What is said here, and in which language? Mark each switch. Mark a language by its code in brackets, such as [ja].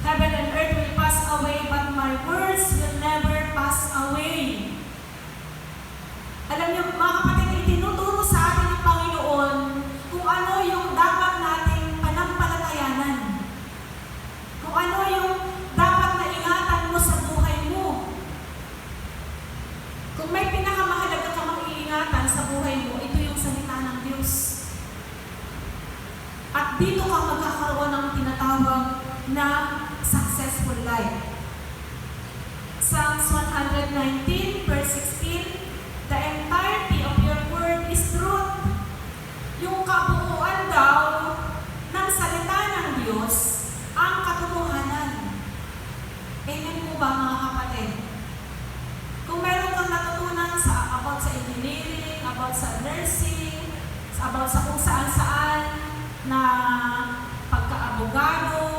[en] Heaven and earth will pass away, but my words will never pass away. [tl] Alam niyo, mga kapatid, itinuturo sa atin ng Panginoon kung ano yung dapat nating panampalatayanan. Kung ano yung dapat na ingatan mo sa buhay mo. Kung may pinakamahalaga ka mag-iingatan sa buhay mo, ito yung salita ng Diyos. At dito ka magkakaroon ng tinatawag na successful life. [en] Psalms 119, verse 16, the entirety of your word is truth. [tl] Yung kabuuan daw ng salita ng Diyos ang katotohanan. Amen po ba, mga kapatid? Kung meron kang natutunan about sa engineering, about sa nursing, about sa kung saan-saan na pagka-abogado.